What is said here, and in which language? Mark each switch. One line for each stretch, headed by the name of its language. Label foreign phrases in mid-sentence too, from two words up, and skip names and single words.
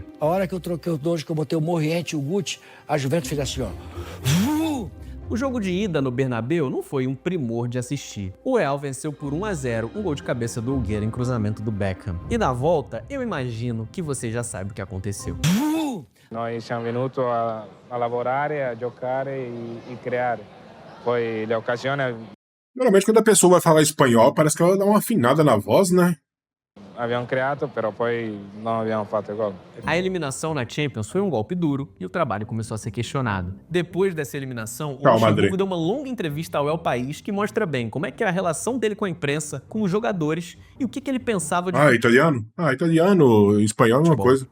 Portuguese: A hora que eu troquei os dois, que eu botei o Moriente e o Guti, a Juventus fez assim, ó. O jogo de ida no Bernabéu não foi um primor de assistir. O Real venceu por 1-0, um gol de cabeça do Hugueira em cruzamento do Beckham. E na volta, eu imagino que você já sabe o que aconteceu.
Italian: Noi siamo venuti a lavorare, a giocare e creare. Poi le occasioni
Portuguese: Normalmente, quando a pessoa vai falar espanhol, parece que ela dá uma afinada na voz, né?
Italian: abbiamo creato, però poi non abbiamo fatto gol.
Portuguese: A eliminação na Champions foi um golpe duro e o trabalho começou a ser questionado. Depois dessa eliminação, o Calma, Luxemburgo André. deu uma longa entrevista ao El País que mostra bem como é que é a relação dele com a imprensa, com os jogadores e o que ele pensava de Italiano? Italiano, espanhol é uma futebol. coisa.